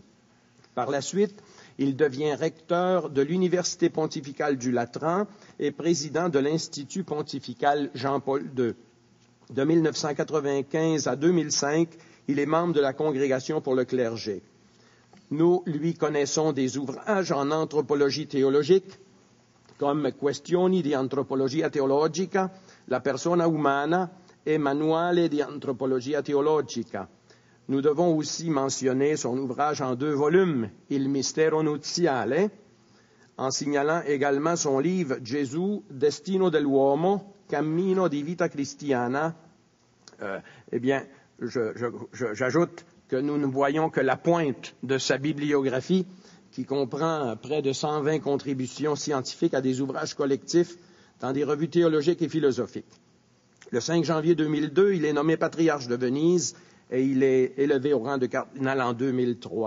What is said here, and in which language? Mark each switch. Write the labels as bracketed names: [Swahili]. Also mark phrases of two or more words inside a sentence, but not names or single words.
[French] Par la suite, il devient recteur de l'Université pontificale du Latran et président de l'Institut pontifical Jean-Paul II. De 1995 à 2005, il est membre de la Congrégation pour le clergé. Nous lui connaissons des ouvrages en anthropologie théologique, comme Questioni di antropologia teologica, La persona umana et Manuale di antropologia teologica. Nous devons aussi mentionner son ouvrage en 2 volumes, Il mistero nuziale, en signalant également son livre Gesù, Destino dell'uomo, Cammino di vita cristiana. J'ajoute que nous ne voyons que la pointe de sa bibliographie, qui comprend près de 120 contributions scientifiques à des ouvrages collectifs dans des revues théologiques et philosophiques. Le 5 janvier 2002, il est nommé patriarche de Venise et il est élevé au rang de cardinal en 2003.